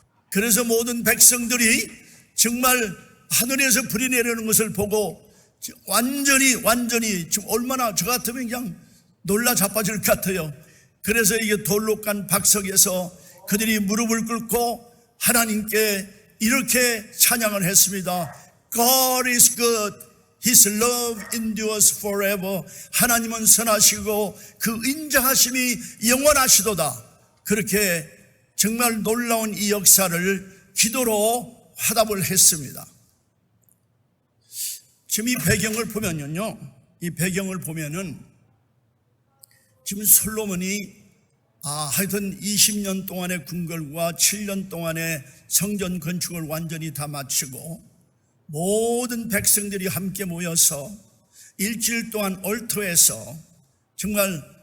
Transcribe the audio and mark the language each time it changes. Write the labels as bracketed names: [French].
[Korean] 그래서 모든 백성들이 정말 하늘에서 불이 내리는 것을 보고 완전히 지금 얼마나 저 같으면 그냥 놀라 자빠질 것 같아요. 그래서 이게 돌로 깐 박석에서 그들이 무릎을 꿇고 하나님께 이렇게 찬양을 했습니다. [English] God is good, His love endures forever. [Korean] 하나님은 선하시고 그 인자하심이 영원하시도다. 그렇게 정말 놀라운 이 역사를 기도로 화답을 했습니다. 지금 이 배경을 보면요, 이 배경을 보면은 지금 솔로몬이 하여튼 20년 동안의 궁궐과 7년 동안의 성전 건축을 완전히 다 마치고 모든 백성들이 함께 모여서 일주일 동안 얼터에서 정말